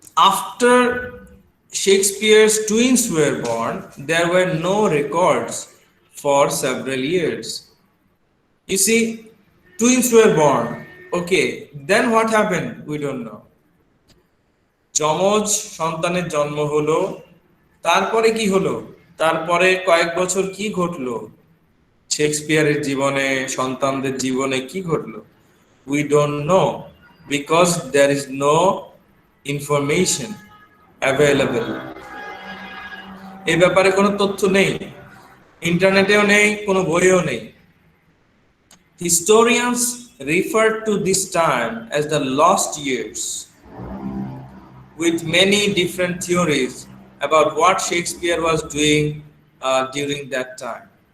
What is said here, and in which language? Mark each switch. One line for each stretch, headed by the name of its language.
English: After Shakespeare's twins were born, there were no records for several years. You see, twins were born. Okay, then what happened? We don't know.
Bangla: যমজ সন্তানের জন্ম হলো, তারপরে কি হলো? তারপরে কয়েক বছর কি ঘটলো? শেক্সপিয়ারের জীবনে, সন্তানদের জীবনে কি ঘটলো?
English: We don't know because there is no information available.
Bangla: এই ব্যাপারে কোনো তথ্য নেই, ইন্টারনেটেও নেই, কোনো বইও নেই।
English: Historians refer to this time as the lost years, with many different theories about what Shakespeare was doing during that time.